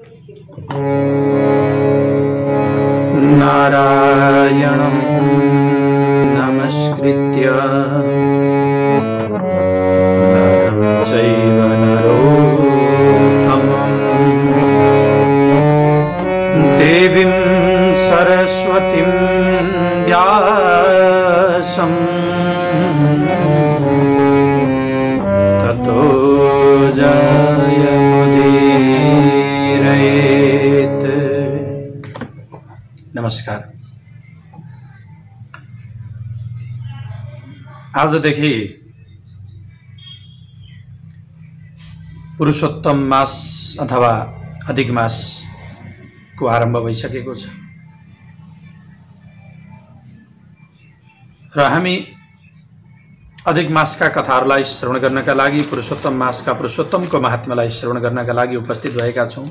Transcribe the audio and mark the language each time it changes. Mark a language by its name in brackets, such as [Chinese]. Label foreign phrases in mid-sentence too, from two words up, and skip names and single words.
[Sanskrit] नारायणं नमस्कृत्य नरं चैव नरोत्तमं देवीं सरस्वतीं व्यासं ततो जयमुदीरयेत्। [Nepali] नमस्कार। आजदेखि पुरुषोत्तम मास अथवा अधिक मासको आरम्भ भइसकेको छ र हामी अधिक मासका कथाहरूलाई श्रवण गर्नका लागि, पुरुषोत्तम मासका पुरुषोत्तमको महात्म्यलाई श्रवण गर्नका लागि उपस्थित भएका छौँ।